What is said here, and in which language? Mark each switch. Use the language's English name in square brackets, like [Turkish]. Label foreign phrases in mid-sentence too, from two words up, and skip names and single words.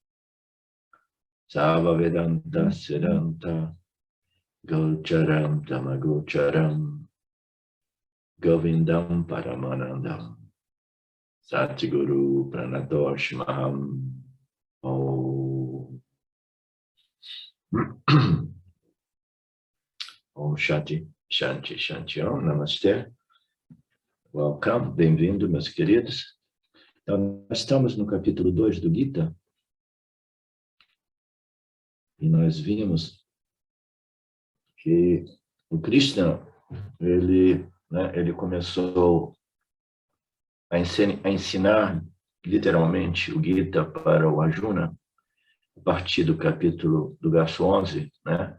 [Sanskrit] सर्व वेदान्त सिद्धान्त गोचरम् तमगोचरम् गोविन्दम् परमानन्दम् सद्गुरु प्रणतोऽस्म्यहम् ॐ ॐ शान्तिः, शान्तिः, शान्तिः ॐ, नमस्ते. [Portuguese] Welcome, bem-vindo, meus queridos. Então, nós estamos no capítulo 2 do Gita. E nós vimos que o Krishna, ele começou a ensinar literalmente o Gita para o Arjuna, a partir do capítulo do verso 11, né?